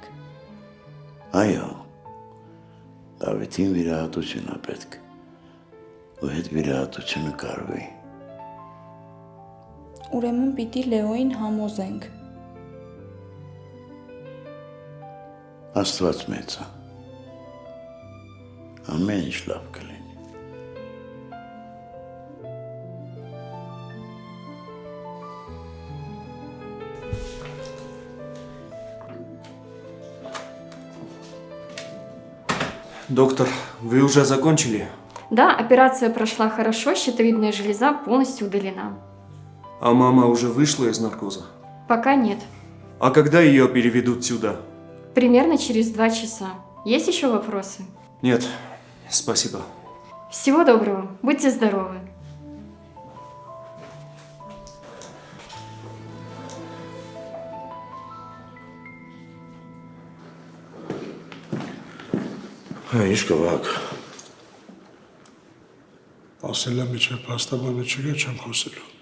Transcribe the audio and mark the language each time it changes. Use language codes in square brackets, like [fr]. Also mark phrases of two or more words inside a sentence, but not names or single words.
[hy] Այո, Դավիթին վիրահատություն է պետք, ու հետ վիրահատությունը կարվի։ Ուրեմն պիտի Լեոյին համոզենք։ Աստված մեծ է։ Ամեն ինչ լավ կլինի։ [ru] Доктор, вы уже закончили? Да, операция прошла хорошо, щитовидная железа полностью удалена. А мама уже вышла из наркоза? Пока нет. А когда ее переведут сюда? Примерно через 2 часа. Есть еще вопросы? Нет, спасибо. Всего доброго, будьте здоровы. [hy] Ինչ կվակ։ Ասել եմ իջը պաստաբանը չգա չեմ խոսելու։